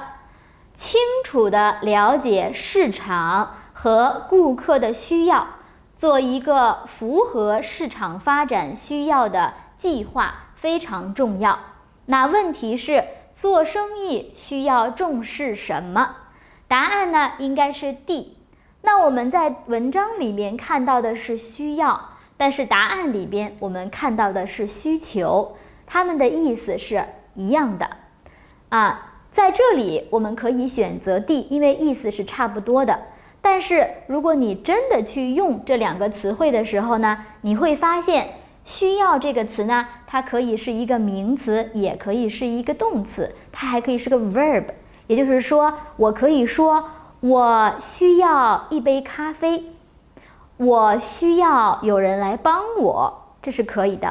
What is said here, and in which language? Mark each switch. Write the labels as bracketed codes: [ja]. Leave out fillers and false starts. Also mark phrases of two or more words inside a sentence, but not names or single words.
[zh] 清楚地了解市場和顧客的需要，做一個符合市場發展需要的計劃非常重要。那問題是，做生意需要重視什麼？答案呢，應該是 D。那我們在文章裡面看到的是需要，但是答案裡邊我們看到的是需求，它們的意思是一樣的在這裡我們可以選擇 D， 因為意思是差不多的。但是如果你真的去用這兩個詞彙的時候呢，你會發現需要這個詞呢，它可以是一個名詞，也可以是一個動詞，它還可以是個 verb。也就是說，我可以說我需要一杯咖啡，我需要有人來幫我，這是可以的。